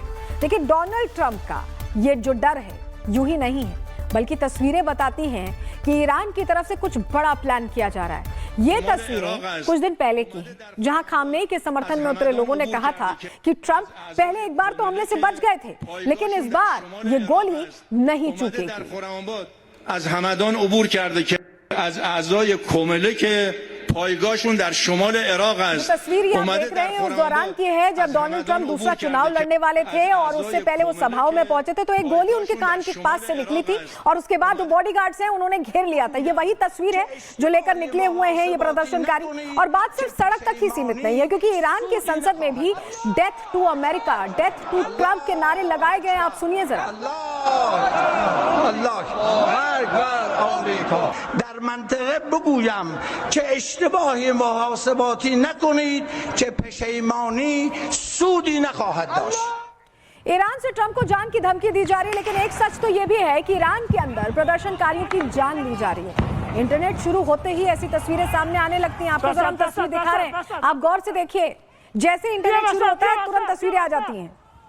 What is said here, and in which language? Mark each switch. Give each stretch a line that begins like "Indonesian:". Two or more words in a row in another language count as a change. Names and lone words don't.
Hindi: लेकिन डोनाल्ड ट्रंप का ये जो डर है यूं ही नहीं है, बल्कि तस्वीरें बताती हैं कि ईरान की तरफ से कुछ बड़ा प्लान किया जा रहा है। ये तस्वीरें कुछ दिन पहले की, जहां खामनेई के समर्थन में उतरे लोगों ने कहा था कि ट्रंप पहले एक बार तो हमले से बच गए थे, लेकिन इस बार ये गोली नहीं चूकेगी।
Persian: از همدان عبور کرده که از اعضای کومله که پایگاهشون در شمال عراق است.
Hindi: तस्वीर ये आप देख रहे हैं उस दौरान की है जब डोनाल्ड ट्रंप दूसरा चुनाव लड़ने वाले थे और उससे पहले वो सभाओं में पहुंचे थे, तो एक गोली उनके कान के पास से निकली थी और उसके बाद वो बॉडीगार्ड्स हैं उन्होंने घेर लिया था। ये वही तस्वीर है जो लेकर निकले हुए हैं ये प्रदर्शनकारी। और बात सिर्फ सड़क तक ही सीमित नहीं है, क्योंकि ईरान की संसद में भी
English: death to America, death to Trump
Hindi: के नारे लगाए गए। आप सुनिए जरा।
Persian: در منطقه بگویم که اشتباهی محاسباتی نکنید که پشیمانی سودی نخواهد داشت.
Hindi: ईरान से ट्रंप को जान की धमकी दी जा रही है, लेकिन एक सच तो ये भी है कि ईरान के अंदर प्रदर्शनकारियों की जान ली जा रही है। इंटरनेट शुरू होते ही ऐसी तस्वीरें सामने आने लगती हैं। आपको हम तस्वीर दिखा रहे हैं, आप गौर से देखिए। जैसे इंटरनेट शुरू होता है तुरंत तस्वीरें आ जाती हैं।